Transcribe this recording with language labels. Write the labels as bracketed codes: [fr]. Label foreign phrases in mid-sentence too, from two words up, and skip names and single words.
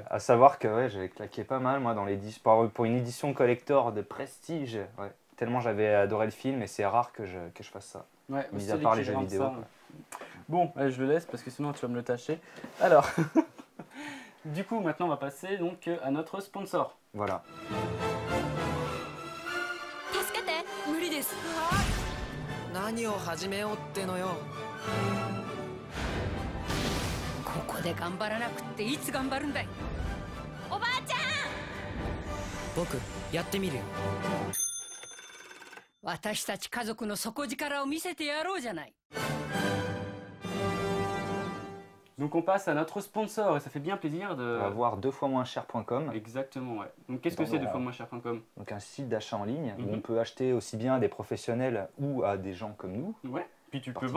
[fr] À savoir que ouais, j'avais claqué pas mal moi dans pour une édition collector de prestige. Ouais. Tellement j'avais adoré le film et c'est rare que je fasse ça. Ouais, Mis c'est à part les jeux l'équivalent de vidéo, ça. quoi. Bon, allez, je le laisse parce que sinon tu vas me le tâcher. Alors, du coup, maintenant on va passer donc à notre sponsor. Voilà. [ja] 助けて無理です何を始めようってのよ。ここで頑張らなくっていつ頑張るんだい。おばあちゃん僕やってみるよ。私たち家族の底力を見せてやろうじゃない。 [fr] Donc on passe à notre sponsor et ça fait bien plaisir On de... va voir 2fois-moins-cher.com, Exactement, ouais. Donc qu'est-ce que Dans c'est le- de fois-moins-cher.com? donc un site d'achat en ligne où Mhm. on peut acheter aussi bien à des professionnels ou à des gens comme nous. Ouais. Puis tu peux Particulier,